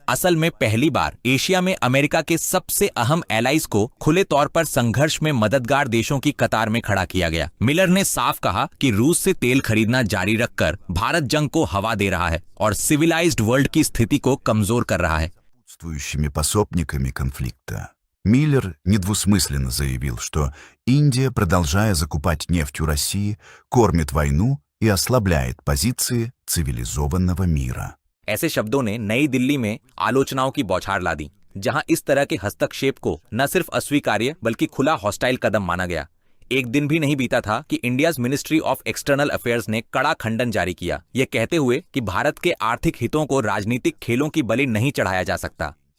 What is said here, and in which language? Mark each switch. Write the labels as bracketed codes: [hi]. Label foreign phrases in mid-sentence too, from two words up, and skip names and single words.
[hi] असल में पहली बार एशिया में अमेरिका के सबसे अहम एलाइज को खुले तौर पर संघर्ष में मददगार देशों की कतार में खड़ा किया गया। मिलर ने साफ कहा कि रूस से तेल खरीदना जारी रखकर भारत जंग को हवा दे रहा है और [en] civilized world [hi] की स्थिति को कमजोर कर रहा है। [ru] Пособниками конфликта. Миллер недвусмысленно заявил, что Индия, продолжая закупать нефть у России, кормит войну и ослабляет позиции цивилизованного мира. [hi] ऐसे शब्दों ने नई दिल्ली में आलोचनाओं की बौछार ला दी, जहां इस तरह के हस्तक्षेप को न सिर्फ अस्वीकार्य बल्कि खुला हॉस्टाइल कदम माना गया। एक दिन भी नहीं बीता था कि इंडियाज मिनिस्ट्री ऑफ एक्सटर्नल अफेयर्स ने कड़ा खंडन जारी किया, यह कहते हुए कि भारत के आर्थिक हितों को राजनीतिक खेलों की बलि नहीं चढ़ाया जा सकता।